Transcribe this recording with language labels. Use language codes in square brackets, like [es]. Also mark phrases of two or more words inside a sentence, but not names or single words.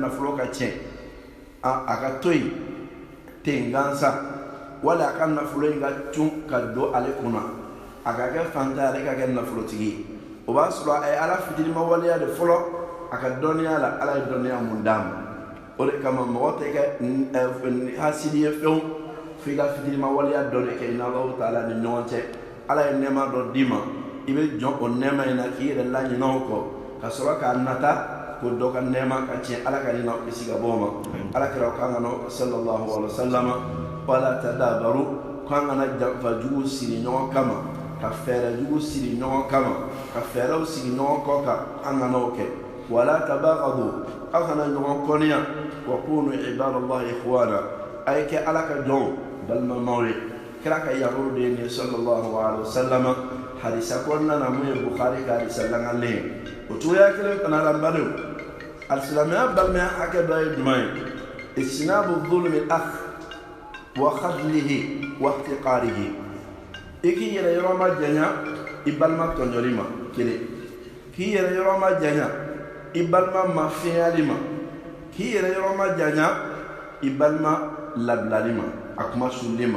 [bm] nafolo ka tiɲɛ a ka to yen ten gansan wali a ka nafolo in ka cun ka don ale kunna a ka kɛ fantan ale ka kɛ nafolotigi ye o b'a sɔrɔ a ye ala fitirima waleya de fɔlɔ a ka dɔnniya la ala ye dɔnniya mun d'a ma o de kama mɔgɔ tɛ kɛ hasidi ye fɛnw f'i ka fitirima waleya dɔ de kɛ i n'Alahu taala ni ɲɔgɔn cɛ. Ala ye nɛɛma dɔ d'i ma i bɛ jɔn o nɛɛma in na k'i yɛrɛ laɲinɛ o kɔ ka sɔrɔ k'a nata ko dɔ ka nɛɛma ka tiɲɛ Ala ka ɲinɛ kisi ka bɔ o ma. Alakira ko an kana [ar] صلى الله عليه وسلم ولا تدابروا [bm] ko an kana janfa jugu siri ɲɔgɔn kama ka fɛɛrɛ jugu siri ɲɔgɔn kama ka fɛɛrɛw sigi ɲɔgɔn kɔ kan an kana o kɛ. [ar] ولا تباغضوا [bm] aw kana ɲɔgɔn kɔniya [ar] وكونوا عباد الله إخوانا [bm] a ye kɛ Ala ka jɔnw balimamaw ye. Kira ka yamuru de ye nin [ar] صلى الله عليه وسلم [bm] hadisa kɔnɔna na mun ye Bukhari ka hadisa langalen ye. O cogoya kelen fana la n badenw alisilamɛya balimaya hakɛ dɔ ye jumɛn ye? [ar] اجتناب ظلم الأخ وخذله واحتقاره. [bm] I k'i yɛrɛ yɔrɔ ma janya i balima tɔɲɔli ma kelen, k'i yɛrɛ yɔrɔ ma janya i balima mafiyali ma, k'i yɛrɛ yɔrɔ ma janya i balima labilali ma, a kuma suruli ma.